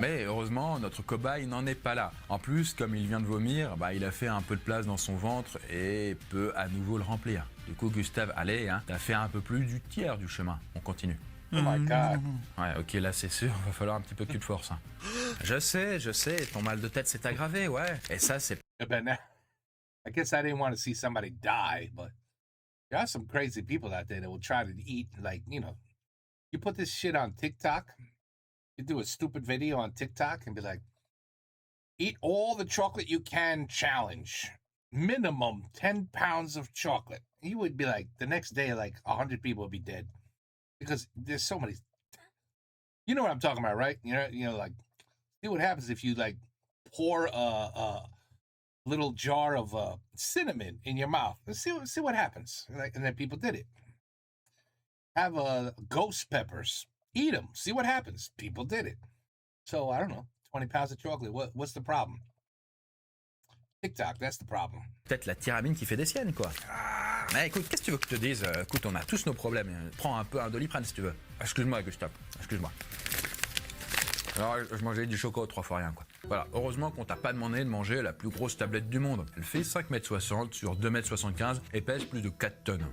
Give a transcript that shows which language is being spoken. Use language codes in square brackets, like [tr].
[fr] Mais heureusement, notre cobaye n'en est pas là. En plus, comme il vient de vomir, il a fait un peu de place dans son ventre et peut à nouveau le remplir. Du coup, Gustave, allez, t'as fait un peu plus du tiers du chemin. On continue. [en] Oh my God. [fr] Ouais, ok, là c'est sûr, va falloir un petit peu que tu te forces. Je sais, ton mal de tête s'est aggravé, ouais. Et ça, c'est... [en] But now, I guess I didn't want to see somebody die, but there are some crazy people out there that will try to eat, you put this shit on TikTok, you do a stupid video on TikTok and be like, eat all the chocolate you can challenge. Minimum 10 pounds of chocolate. You would be like, the next day, 100 people would be dead. Because there's so many, you know what I'm talking about, right? See what happens if you pour a little jar of cinnamon in your mouth. See what happens. And then people did it. Have ghost peppers. Eat them. See what happens. People did it. So I don't know. 20 pounds of chocolate. What's the problem? TikTok, that's the problem. [fr] Peut-être la tyramine qui fait des siennes, quoi. Mais écoute, qu'est-ce que tu veux que je te dise? Écoute, on a tous nos problèmes. Prends un peu un Doliprane si tu veux. Excuse-moi, Gustave. Excuse-moi. Alors, je mangeais du chocolat 3 fois rien, quoi. Voilà, heureusement qu'on t'a pas demandé de manger la plus grosse tablette du monde. Elle fait 5,60 m sur 2,75 m et pèse plus de 4 tonnes.